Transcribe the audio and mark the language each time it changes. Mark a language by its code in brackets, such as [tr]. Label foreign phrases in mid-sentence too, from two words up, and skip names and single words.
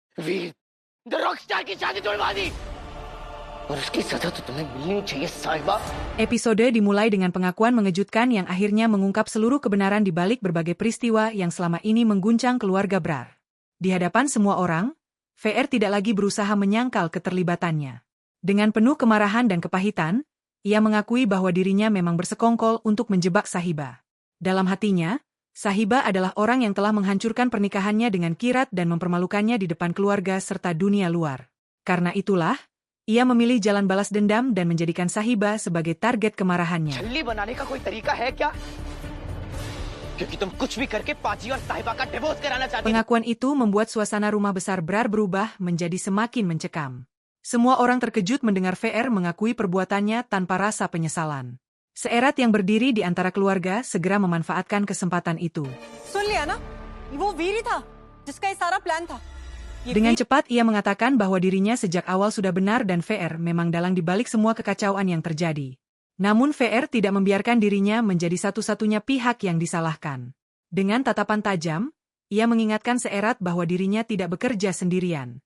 [hi] वीर द रॉकस्टार की शादी तोड़वा दी और उसकी सजा तो तुम्हें मिलनी चाहिए साहिबा. [id] Episode dimulai dengan pengakuan mengejutkan yang akhirnya mengungkap seluruh kebenaran di balik berbagai peristiwa yang selama ini mengguncang keluarga Brar. Di hadapan semua orang, VR tidak lagi berusaha menyangkal keterlibatannya. Dengan penuh kemarahan dan kepahitan, ia mengakui bahwa dirinya memang bersekongkol untuk menjebak Sahiba. Dalam hatinya, Sahiba adalah orang yang telah menghancurkan pernikahannya dengan Kirat dan mempermalukannya di depan keluarga serta dunia luar. Karena itulah, ia memilih jalan balas dendam dan menjadikan Sahiba sebagai target kemarahannya. [hi] छल्ली बनाने का कोई तरीका है क्या? क्योंकि तुम कुछ भी करके पाची और साहिबा का डिवोर्स कराना चाहती हो. [id] Pengakuan itu membuat suasana rumah besar Brar berubah menjadi semakin mencekam. Semua orang terkejut mendengar VR mengakui perbuatannya tanpa rasa penyesalan. Seerat yang berdiri di antara keluarga segera memanfaatkan kesempatan itu. [hi] सुन लिया ना? वो वीर ही था जिसका ये सारा प्लान था. [id] Dengan cepat ia mengatakan bahwa dirinya sejak awal sudah benar dan VR memang dalang dibalik semua kekacauan yang terjadi. Namun VR tidak membiarkan dirinya menjadi satu-satunya pihak yang disalahkan. Dengan tatapan tajam, ia mengingatkan Seerat bahwa dirinya tidak bekerja sendirian.